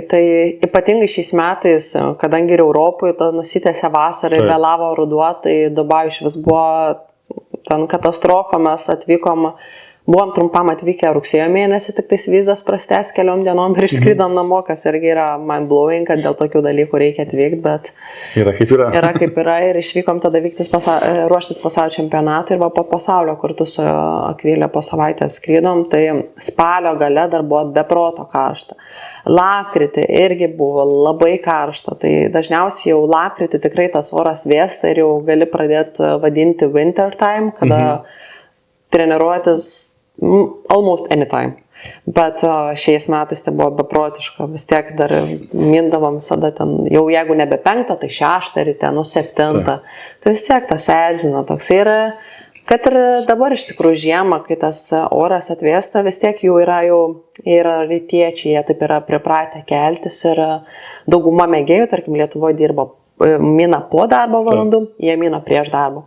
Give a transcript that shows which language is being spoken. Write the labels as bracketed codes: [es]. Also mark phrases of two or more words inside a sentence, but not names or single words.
[lt] Tai ypatingai šiais metais, kadangi ir Europoje nusitęsė vasarą ir vėlavo ruduo, tai Dubajui iš vis buvo ten katastrofa, mes buvom trumpam atvykę rugsėjo mėnesį, tik tais vizas prastęs keliom dienom ir išskridom namo, kas irgi yra [en] mind blowing, [lt] kad dėl tokių dalykų reikia atvykti, bet yra kaip yra ir išvykom tada ruoštis pasaulio čempionatui ir po pasaulio kartu su Akvilė po savaitę skrydom, tai spalio gale dar buvo beproto karšta. Lapkritį irgi buvo labai karšta, tai dažniausiai jau lapkritį tikrai tas oras vėsta ir jau gali pradėti vadinti [en] winter time, [lt] kada treniruotis [en] almost anytime. [lt] Bet šiais metais tai buvo beprotiška, vis tiek dar mindavom visada ten, jau jeigu nebe 5, tai 6 ryte, 7. Tai vis tiek tas erzina toks yra, kad ir dabar iš tikrųjų žiemą, kai tas oras atvėsta, vis tiek jų yra rytiečiai, jie taip yra pripratę keltis ir dauguma mėgėjų, tarkim, Lietuvoje dirba mina po darbo valandų, jie mina prieš darbą.